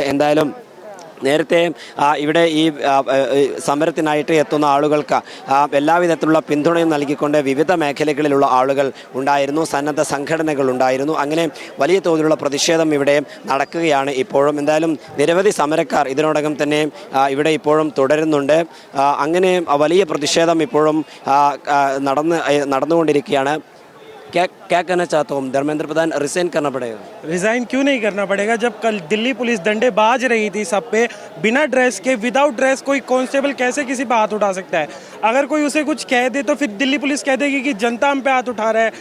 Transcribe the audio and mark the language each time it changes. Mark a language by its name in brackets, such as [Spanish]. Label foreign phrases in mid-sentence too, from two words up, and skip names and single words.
[Malayalam] എന്തായാലും നേരത്തെ ഇവിടെ ഈ സമരത്തിനായിട്ട് എത്തുന്ന ആളുകൾക്ക് എല്ലാവിധത്തിലുള്ള പിന്തുണയും നൽകിക്കൊണ്ട് വിവിധ മേഖലകളിലുള്ള ആളുകൾ ഉണ്ടായിരുന്നു, സന്നദ്ധ സംഘടനകൾ ഉണ്ടായിരുന്നു. അങ്ങനെ വലിയ തോതിലുള്ള പ്രതിഷേധം ഇവിടെ നടക്കുകയാണ് ഇപ്പോഴും. എന്തായാലും നിരവധി സമരക്കാർ ഇതിനോടകം തന്നെ ഇവിടെ ഇപ്പോഴും തുടരുന്നുണ്ട്. അങ്ങനെ വലിയ പ്രതിഷേധം ഇപ്പോഴും നടന്നുകൊണ്ടിരിക്കുകയാണ്. [Hindi] क्या कहना चाहता हूँ, धर्मेंद्र प्रधान रिजाइन करना पड़ेगा? रिजाइन क्यों नहीं करना पड़ेगा जब कल दिल्ली पुलिस डंडे बाज रही थी सब पे, बिना ड्रेस के, [English] without dress [Hindi] कोई कांस्टेबल कैसे किसी पे हाथ उठा सकता है? अगर कोई उसे कुछ कह दे तो फिर दिल्ली पुलिस कह देगी कि जनता हम पे हाथ उठा रहा है।